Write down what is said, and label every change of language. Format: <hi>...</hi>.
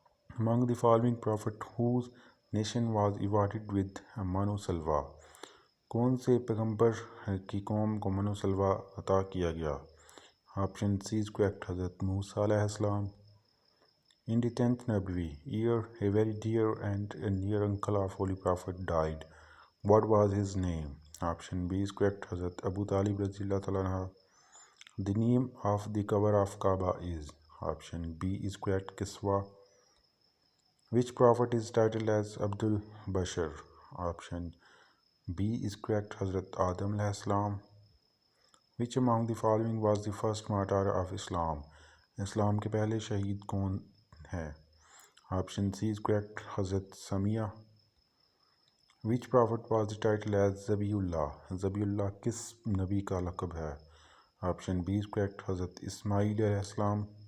<en>Among the following prophet whose nation was awarded with منو سلویٰ؟</en> <ur>کون سے پیغمبر کی قوم کو منو سلویٰ عطا کیا گیا؟</ur> <en>Option C is correct حضرت موسیٰ علیہ السلام. In the 10th Nabawi year, a very dear and a near uncle of Holy Prophet died. What was his name? Option B is correct, Hazrat Abu Talib Radhiyallahu Ta'ala anhu. The name of the cover of Kaaba is? Option B is correct, Kiswa. Which prophet is titled as Abdul Bashar? Option B is correct, Hazrat Adam alayhi salam. Which among the following was the first martyr of Islam?</en> <ur>اسلام کے پہلے شہید کون ہے؟</ur> <en>option C is correct</en> <ur>حضرت Sumaiya.</ur> <en>Which prophet was the title as</en> <ur>ذبی اللہ؟ ذبی اللہ کس نبی کا لقب ہے؟</ur> <en>Option B is correct Hazrat Ismail علیہ السلام.</en>